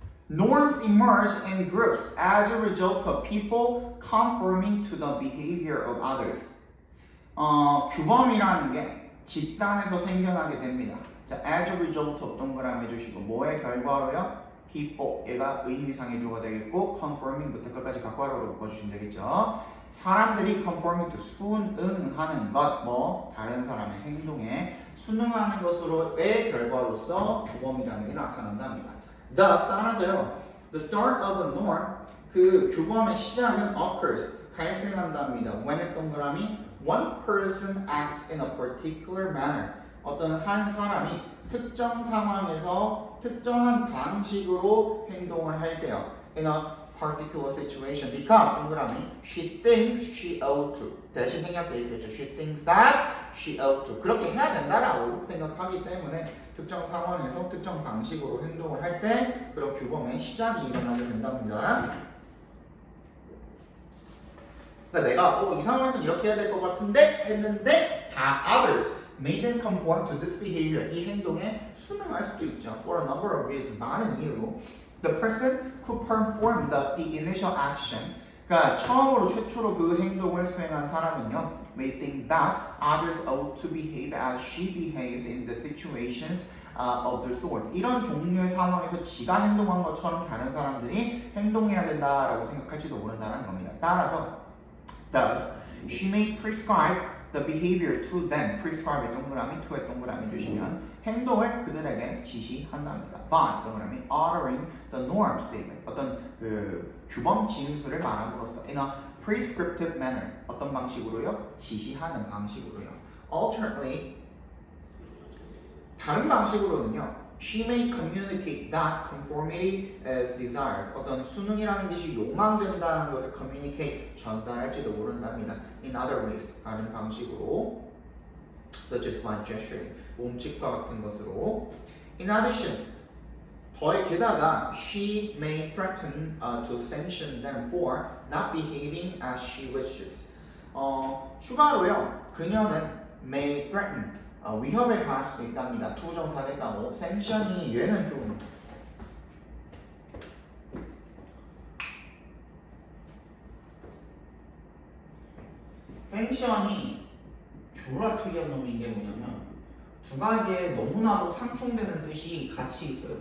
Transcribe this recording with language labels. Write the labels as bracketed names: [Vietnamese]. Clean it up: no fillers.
[English] Norms emerge in groups as a result of people conforming to the behavior of others. [Korean] 규범이라는 게 집단에서 생겨나게 됩니다. 자, [English] as a result of [Korean] 동그라미 해주시고 뭐의 결과로요? people, 얘가 의미상해주가 되겠고 conforming부터 끝까지 각괄호로 묶어주시면 되겠죠. 사람들이 [English] conforming to [Korean] 순응하는 것, 뭐 다른 사람의 행동에 순응하는 것으로의 결과로서 규범이라는 게 나타난답니다. [English] Thus, [Korean] 따라서요, [English] the start of a norm, [Korean] 그 규범의 시작은 [English] occurs, [Korean] 발생한답니다. [English] When [Korean] 동그라미 [English] one person acts in a particular manner, [Korean] 어떤 한 사람이 특정 상황에서 특정한 방식으로 행동을 할 때요. [English] In a particular situation, because 동그라미 she thinks she ought to, [Korean] 대신 생략돼 있겠죠. [English] She thinks that she ought to, [Korean] 그렇게 해야 된다라고 생각하기 때문에 특정 상황에서 특정 방식으로 행동을 할 때 그런 규범의 시작이 일어나게 된답니다. 그러니까 내가 이 상황에서 이렇게 해야 될 것 같은데 했는데 다 [English] others maiden conform to this behavior, [Korean] 이 행동에 순응할 수도 있죠. [English] For a number of reasons, [Korean] 많은 이유로 [English] the person who performed the initial action, [Korean] 그러니까 처음으로 최초로 그 행동을 수행한 사람은요, [English] may think that others ought to behave as she behaves in the situations of the sort. [Korean] 이런 종류의 상황에서 지가 행동한 것처럼 다른 사람들이 행동해야 된다라고 생각할지도 모른다는 겁니다. 따라서 [English] thus she may prescribe the behavior to them. [Korean] prescribe의 동그라미, to의 동그라미 주시면 행동을 그들에게 지시한답니다. [English] by 동그라미 altering the norm statement, [Korean] 어떤 그 규범 징수를 말함으로써 [English] in a prescriptive manner, [Korean] 어떤 방식으로요? 지시하는 방식으로요. [English] alternately, [Korean] 다른 방식으로는요, [English] she may communicate that conformity as desired, [Korean] 어떤 순응이라는 것이 요망된다는 것을 [English] communicate, [Korean] 전달할지도 모른답니다. [English] in other ways, [Korean] 다른 방식으로, [English] such as by gesturing, [Korean] 몸짓과 같은 것으로. [English] in addition, [Korean] 게다가 [English] she may threaten to sanction them for not behaving as she wishes. [Korean] 추가로요, 그녀는 [English] may threaten, [Korean] 위협에 가할 수도 있답니다. 투정사겠다고. sanction이 얘는 좀 sanction이 졸라 특이한 놈인 게 뭐냐면 두 가지에 너무나도 상충되는 뜻이 같이 있어요.